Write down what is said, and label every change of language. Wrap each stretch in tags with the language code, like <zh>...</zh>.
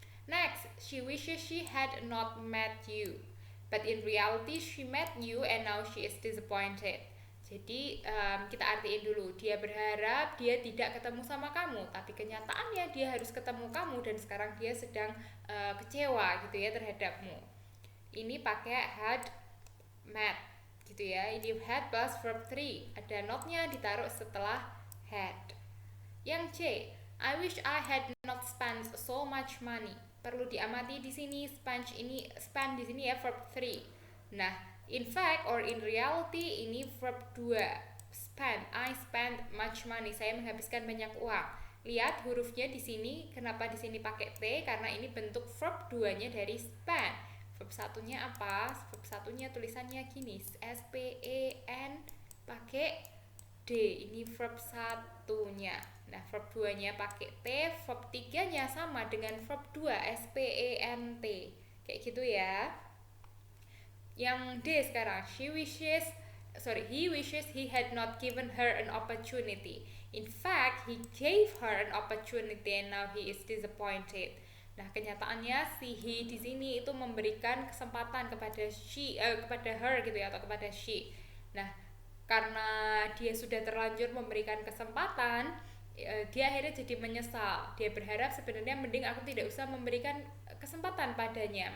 <en>Next, she wishes she had not met you, but in reality she met you and now she is disappointed.</en> <id>Jadi kita artiin dulu, dia berharap dia tidak ketemu sama kamu, tapi kenyataannya dia harus ketemu kamu dan sekarang dia sedang kecewa gitu ya terhadapmu. Ini pakai had met gitu ya. Ini had plus verb 3, ada notnya ditaruh setelah had. Yang C,</id> <en>I wish I had not spent so much money.</en> <id>Perlu diamati di sini spend di sini ya verb 3. Nah,</id> <en>in fact or in reality</en> <id>ini verb 2.</id> <en>Spend, I spend much money.</en> <id>Saya menghabiskan banyak uang. Lihat hurufnya di sini, kenapa di sini pakai T? Karena ini bentuk verb 2-nya dari spend. Verb satunya apa? Verb satunya tulisannya gini, S P E N pakai D. Ini verb satunya. Nah, verb 2-nya pakai T, verb 3-nya sama dengan verb 2, S P E N T. Kayak gitu ya. Yang D sekarang,</id> <en>he wishes he had not given her an opportunity. In fact, he gave her an opportunity and now he is disappointed.</en> <id>Nah, kenyataannya si he di sini itu memberikan kesempatan kepada kepada her gitu ya, atau kepada she. Nah, karena dia sudah terlanjur memberikan kesempatan, dia akhirnya jadi menyesal. Dia berharap sebenarnya mending aku tidak usah memberikan kesempatan padanya.</id>